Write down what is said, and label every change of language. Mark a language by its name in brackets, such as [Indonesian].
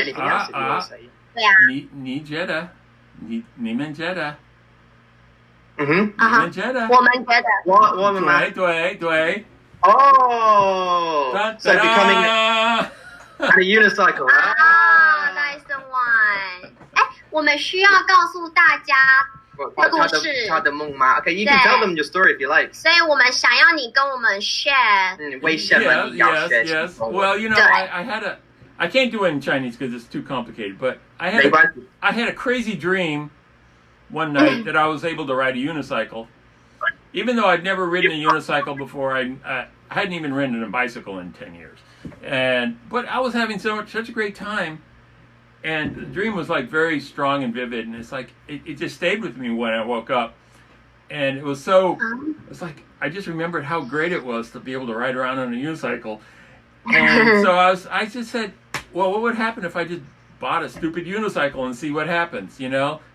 [English] anything else, if you want to say. [Chinese] 对啊，你觉得？你们觉得？ Mm-hmm. 啊哈你们觉得？我们觉得 [English] What am I? [Chinese] 对。 Oh! [English] So becoming a unicycle, right? 啊 ，nice one。 [Chinese] 哎，我们需要告诉大家这故事，他的梦吗? [English] Okay, you can tell them your story if you like. [Chinese] 所以我们想要你跟我们 share。 [English] Yes. Well, you know, I can't do it in Chinese because it's too complicated. But I had a crazy dream one night that I was able to ride a unicycle, even though I'd never ridden a unicycle before. I hadn't even ridden a bicycle in 10 years, but I was having such a great time, and the dream was like very strong and vivid, and it's like it just stayed with me when I woke up, and it's like I just remembered how great it was to be able to ride around on a unicycle, and so I just said, well, what would happen if I just bought a stupid unicycle and see what happens, you know?